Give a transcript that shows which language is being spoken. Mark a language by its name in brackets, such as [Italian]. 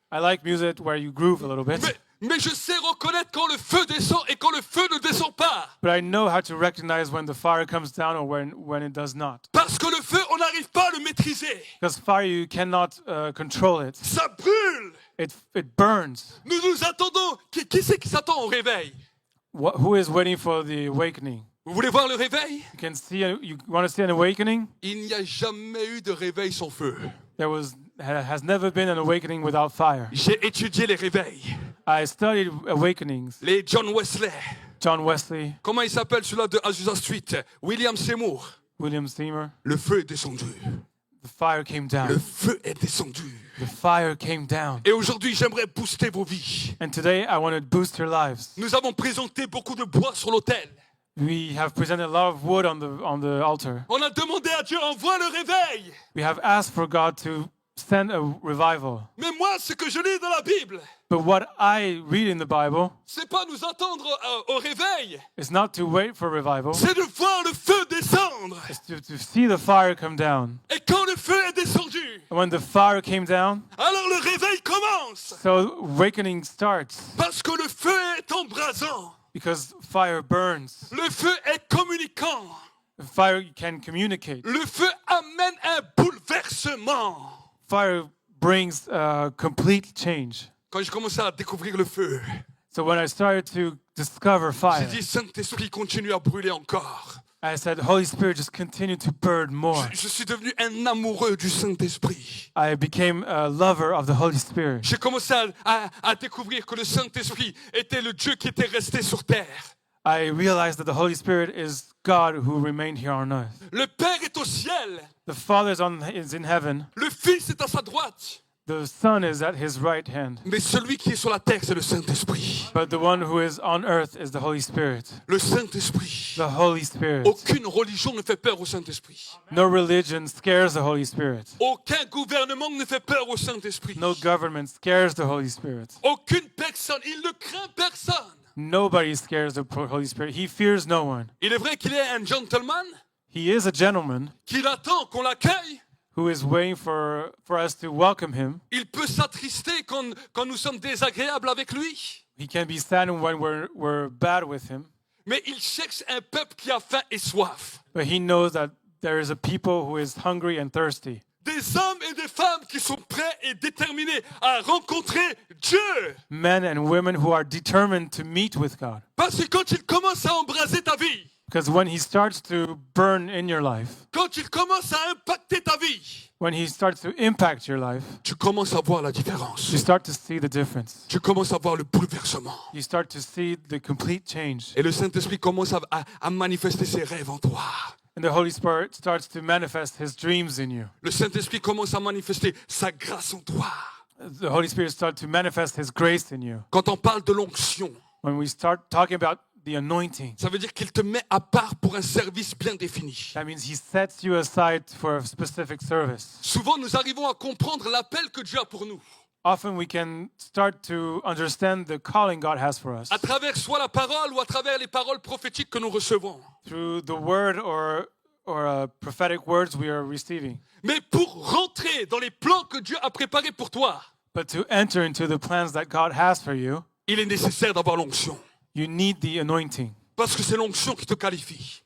[English] I like music where you groove a little bit. [French] Mais je sais reconnaître quand le feu descend et quand le feu ne descend pas. [English] But I know how to recognize when the fire comes down or when it does not. [French] Parce que le feu, on n'arrive pas à le maîtriser. [English] Because fire, you cannot control it. [French] Ça brûle. [English] It burns. [French] Nous nous attendons. Qui c'est qui s'attend au réveil? [English] Who is waiting for the awakening? [French] Vous voulez voir le réveil? [English] You want to see an awakening? [French] Il n'y a jamais eu de réveil sans feu. [English] There has never been an awakening without fire. [French] J'ai étudié les réveils. [English] I studied Awakenings, [French] Les John Wesley. [English] John Wesley, [French] Comment il s'appelle celui-là de Azusa Street? William Seymour. [English] William Seymour. [French] Le feu est descendu. [English] The fire came [French] Le [English] down. [French] feu est descendu. [English] The fire came down. [French] Et aujourd'hui, j'aimerais booster vos vies. [English] And today I want to boost your lives. [French] Nous avons présenté beaucoup de bois sur l'autel. [English] We have presented a lot of wood on the altar. [French] On a demandé à Dieu, envoie le réveil. [English] We have asked for God to send a revival. [French] Mais moi, ce que je lis dans la Bible, [English] But what I read in the Bible [French] c'est pas nous attendre au réveil. [English] is not to wait for revival. [French] C'est de voir le feu descendre. [English] It's to see the fire come down. [French] Et quand le feu est descendu, [English] And when the fire came down, [French] alors le réveil commence. [English] so awakening starts [French] Parce que le feu est embrasant. [English] because fire burns. [French] Le feu est communicant. [English] The fire can communicate. [French] Le feu amène un bouleversement. [English] Fire brings complete change. [French] Quand j'ai commencé à découvrir le feu, [English] So when I started to discover [French] j'ai [English] fire, [French] dit, Saint-Esprit, continue à brûler encore. [English] I said, Holy Spirit, just continue to burn more. [French] Je suis devenu un amoureux du Saint-Esprit. [English] I became a lover of the Holy Spirit. [French] J'ai commencé à découvrir que le Saint-Esprit était le Dieu qui était resté sur terre. [English] I realized that the Holy Spirit is God who remained here on earth. [French] Le Père est au ciel. [English] The Father is in heaven. [French] Le Fils est à sa droite. [English] The Son is at his right hand. [French] Mais celui qui est sur la terre, c'est le Saint-Esprit. [English] But the one who is on earth is the Holy Spirit. [French] Le Saint-Esprit. [English] The Holy Spirit. [French] Aucune religion ne fait peur au Saint-Esprit. [English] No religion scares the Holy Spirit. [French] Aucun gouvernement ne fait peur au Saint-Esprit. [English] No government scares the Holy Spirit. [French] Aucune personne, il ne craint personne. [English] Nobody scares the Holy Spirit. He fears no one. [French] Il est vrai qu'il est un gentleman, [English] He is a gentleman [French] qu'il attend qu'on l'accueille. [English] who is waiting for us to welcome him. [French] Il peut s'attrister quand nous sommes désagréables avec lui. [English] He can be sad when we're bad with him. [French] Mais il cherche un peuple qui a faim et soif. [English] But he knows that there is a people who is hungry and thirsty. [French] Des hommes et des femmes qui sont prêts et déterminés à rencontrer Dieu. [English] Men and women who are determined to meet with God. [French] Parce que quand il commence à embraser ta vie, [English] Because when he starts to burn in your life, [French] quand il commence à impacter ta vie, [English] when he starts to impact your life, [French] tu commences à voir la différence. [English] you start to see the difference. [French] Tu commences à voir le bouleversement. [English] You start to see the complete change. [French] Et le Saint-Esprit commence à manifester ses rêves en toi. [English] And the Holy Spirit starts to manifest his dreams in you. [French] Le Saint-Esprit commence à manifester sa grâce en toi. [English] The Holy Spirit starts to manifest his grace in you. [French] Quand on parle de l'onction, [English] When we start talking about the anointing, [French] ça veut dire qu'il te met à part pour un service bien défini. [English] that means he sets you aside for a specific service. [French] Souvent, nous arrivons à comprendre l'appel que Dieu a pour nous. [English] Often we can start to understand the calling God has for us [French] À travers soit la parole ou à travers les paroles prophétiques que nous recevons. [English] through the word or prophetic words we are receiving. [French] Mais pour rentrer dans les plans que Dieu a préparés pour toi, [English] But to enter into the plans that God has for you, [French] il est nécessaire d'avoir l'onction. [English] you need the anointing [French] Parce que c'est l'onction qui te qualifie.